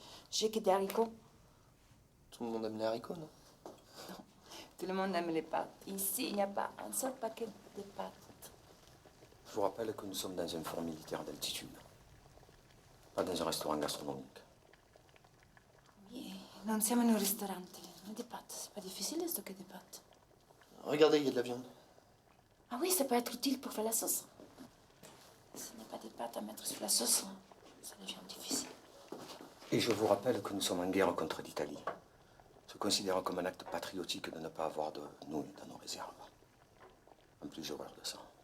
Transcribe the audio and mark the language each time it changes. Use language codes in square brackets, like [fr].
[fr] J'ai que des haricots. Tout le monde aime les haricots, non? Tout le monde aime les pâtes. Ici, il n'y a pas un seul paquet de pâtes. Je vous rappelle que nous sommes dans un fort militaire d'altitude. Pas dans un restaurant gastronomique. Oui, [it] non siamo in un ristorante. [fr] Mais des pâtes, c'est pas difficile de stocker des pâtes. Regardez, il y a de la viande. Ah oui, ça peut être utile pour faire la sauce. S'il n'y a pas de pâtes à mettre sur la sauce, ça devient difficile. Et je vous rappelle que nous sommes en guerre contre l'Italie. Je considère comme un acte patriotique de ne pas avoir de nous dans nos réserves. En plus, j'ai horreur de ça.